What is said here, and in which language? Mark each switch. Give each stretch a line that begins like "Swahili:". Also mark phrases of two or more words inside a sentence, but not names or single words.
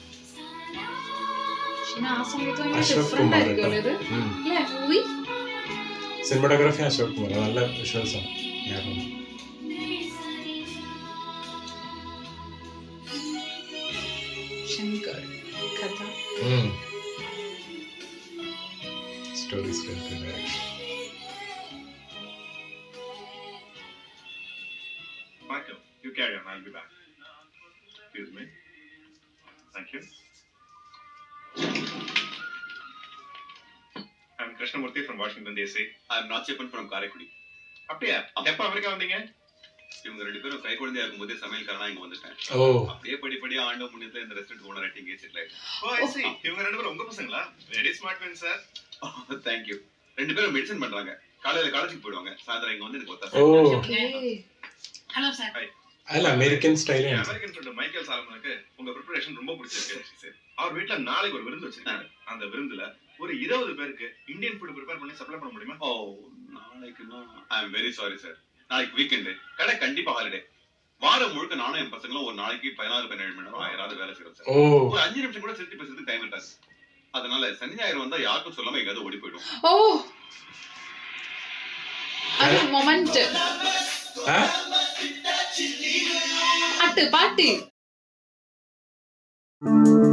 Malayalam: സിനിമാറ്റോഗ്രാഫി അശോക് കുമാർ, നല്ല വിഷ്വൽസ് ആണ്.
English: story script direction. Michael, you carry on. I'll be back. Excuse me. Thank you. I'm Krishnamurthy from Washington DC. I'm Nachiappan from Karaikudi.
Tamil: அப்படியே எப்ப அமெரிக்கா வந்தீங்க? இவங்க ரெண்டு பேரும் கை குழந்தையா இருக்கும்போதே சமையல்காரனா இங்க வந்துட்டேன். அப்படியே படிப்படியா ஆண்டு முன்னத்துல இந்த
English: restaurant owner
Tamil: ஆயிட்டீங்க, செட்டில் ஆயிட்டேன். இவங்க ரெண்டு பேரும் உங்க பசங்களா?
English: very smart man sir. Thank you.
Tamil: ரெண்டு பேரும் மெடிசன் பண்றாங்க. காலையில காலேஜுக்கு போயிடுவாங்க, சாயந்தரம் இங்க வந்து எனக்கு ஒத்தாசை.
English: hello sir.
Malayalam: അല്ല
English: American style. American friend
Tamil: மைக்கேல் சாலமனுக்கு உங்க ப்ரிப்பரேஷன் ரொம்ப பிடிச்சிருக்கு. அவர் வீட்ல நாளைக்கு ஒரு விருந்து வச்சிருக்காங்க. அந்த விருந்துல ஒரு 20 பேருக்கு
English: Indian food prepare
Tamil: பண்ணி சப்ளை பண்ண முடியுமா? ஓ நாளைக்குனா
English: I am very sorry sir.
Tamil: நாளைக்கு வீக்கெண்ட், கடை கண்டிப்பா ஹாலிடே. வாரம் முழுக்க நானும் என் பசங்களும் ஒரு நாளைக்கு 16-17 மணி நேரம் ஆயிராவது வேலை செய்யறோம் சார். ஒரு 5 நிமிஷம் கூட சிரிச்சு பேசுறதுக்கு டைம் இருக்காது. அதனால சனி ஞாயிறு வந்தா யாருக்கும் சொல்லாம எங்கேயாவது ஓடி போயிடும்.
Malayalam: ഓ അത് മൊമെന്റ്. പാട്ട്